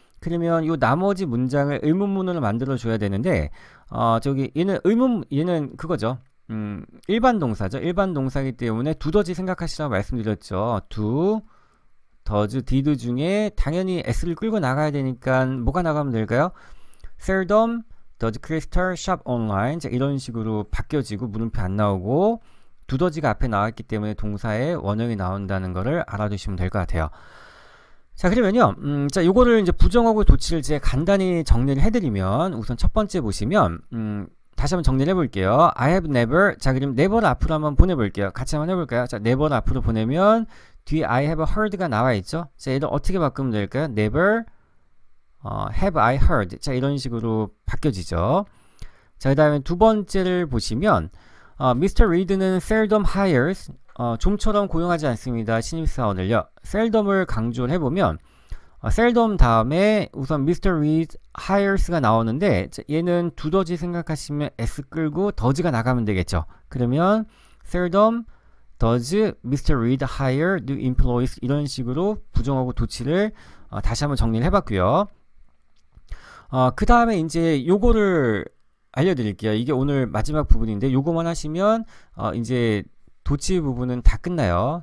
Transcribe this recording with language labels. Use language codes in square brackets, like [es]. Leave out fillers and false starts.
[ko] 그러면 이 나머지 문장을 의문문으로 만들어 줘야 되는데 저기 얘는 그거죠. 일반 동사죠. 일반 동사이기 때문에 두더지 생각하시라고 말씀드렸죠. do, does, did 중에 당연히 s를 끌고 나가야 되니까 뭐가 나가면 될까요? [en] seldom does Crystal shop online. [ko] 자, 이런 식으로 바뀌어지고 물음표 안 나오고 두더지가 앞에 나왔기 때문에 동사의 원형이 나온다는 것을 알아두시면 될 것 같아요. 자, 그러면요, 자, 요거를 이제 부정하고 도치를 제가 간단히 정리를 해드리면 우선 첫 번째 보시면 다시 한번 정리를 해볼게요. [en] I have never. [ko] 자, 그럼 never를 앞으로 한번 보내볼게요. 같이 한번 해볼까요? 자, never를 앞으로 보내면 뒤에 [en] I have heard [ko] 가 나와 있죠. 자, 얘를 어떻게 바꾸면 될까요? [en] never have I heard. [ko] 자, 이런 식으로 바뀌어지죠. 자, 그 다음에 두 번째를 보시면 Mr. Reed는 [en] seldom hires, [ko] 좀처럼 고용하지 않습니다. 신입사원을요. seldom을 강조를 해보면 seldom 다음에 우선 Mr. [en] Reed hires [ko] 가 나오는데 얘는 두더지 생각하시면 s 끌고 더즈가 나가면 되겠죠. [en] 그러면 seldom does Mr. Reed hire new employees [ko] 이런 식으로 부정하고 도치를 다시 한번 정리를 해봤고요. 그 다음에 이제 요거를 알려드릴게요. 이게 오늘 마지막 부분인데 요거만 하시면 이제 도치 부분은 다 끝나요.